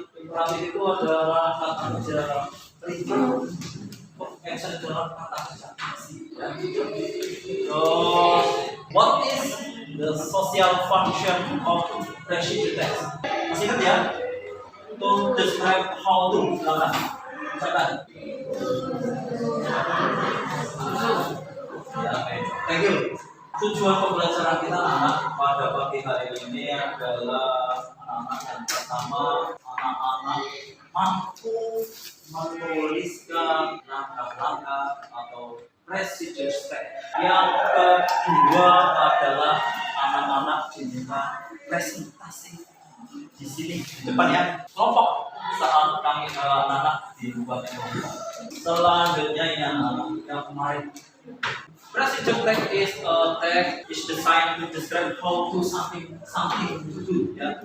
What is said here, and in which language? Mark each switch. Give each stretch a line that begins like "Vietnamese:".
Indonesian: Imperatif itu adalah kata kerja perintah, action adalah kata kerja aksi. Ya. Terus,
English: what is the social function of procedure text?
Indonesian: Masih ingat ya?
English: To describe how to,
Indonesian: silakan.
English: Ya, okay. Thank you.
Indonesian: Tujuan pembelajaran kita anak pada pagi hari ini adalah anak-anak yang pertama, anak-anak mampu menuliskan langkah-langkah atau procedure step. Yang kedua adalah anak-anak diminta presentasi di sini di depan ya, kelompok saat kami anak-anak dibuat kelompok. Selanjutnya ini anak-anak yang kemarin.
English: Procedure text is a text is designed to describe how to something to do
Indonesian: ya.